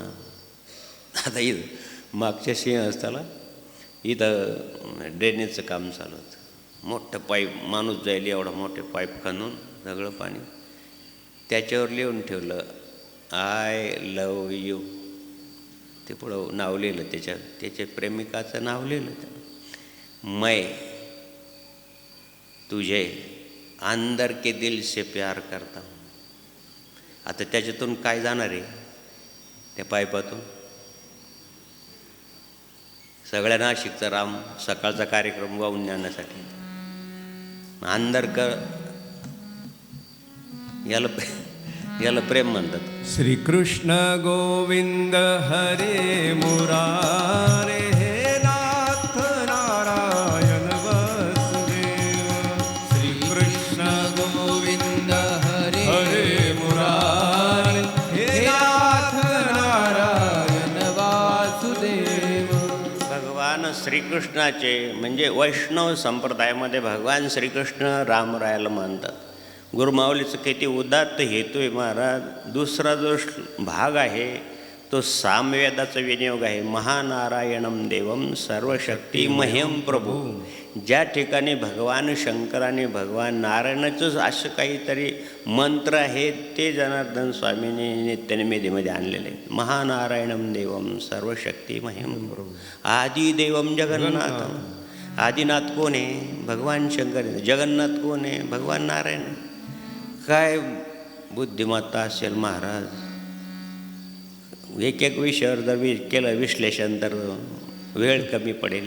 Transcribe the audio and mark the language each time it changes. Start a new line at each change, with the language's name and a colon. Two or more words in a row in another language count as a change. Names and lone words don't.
Marathi: आता इथं मागच्या सिंहस्थाला इथं ड्रेनेजचं काम चालू होतं. मोठं पाईप, माणूस जाईल एवढा मोठे पाईप खणून सगळं पाणी त्याच्यावर लिहून ठेवलं
English: I love you.
Marathi: ते पुढं नाव लिहिलं, त्याच्या प्रेमिकाचं नाव लिहिलं.
Hindi: मैं तुझे अंदर के दिल से प्यार करता हूँ.
Marathi: आता त्याच्यातून काय जाणार आहे त्या पाईपातून. सगळ्या नाशिकचा राम सकाळचा कार्यक्रम वाहून जाण्यासाठी अंदर कर याला प्रेम म्हणतात.
Sanskrit: श्रीकृष्ण गोविंद हरे मुरारे हे नाथ नारायण वसुदेव. श्रीकृष्ण गोविंद हरे हरे मुरारे हे नाथ नारायण वासुदेव.
Marathi: भगवान श्रीकृष्णाचे म्हणजे वैष्णव संप्रदायामध्ये भगवान श्रीकृष्ण रामरायाला मानतात. गुरुमाऊलीचं किती उदात्त हेतू आहे महाराज. दुसरा जो भाग आहे तो सामवेदाचा विनियोग आहे.
Sanskrit: महानारायणम देवम सर्वशक्ती मह्यम प्रभू.
Marathi: ज्या ठिकाणी भगवान शंकराने भगवान नारायणाचंच असं काहीतरी मंत्र आहे ते जनार्दन स्वामींनी नित्यनिवेदीमध्ये आणलेले.
Sanskrit: महानारायणम देवम सर्वशक्ती मह्यम प्रभू आदिदेवम जगन्नाथम.
Marathi: आदिनाथ कोण आहे? भगवान शंकर. जगन्नाथ कोण आहे? भगवान नारायण. काय बुद्धिमत्ता असेल महाराज. एक एक विषयावर जर केलं विश्लेषण तर वेळ कमी पडेल.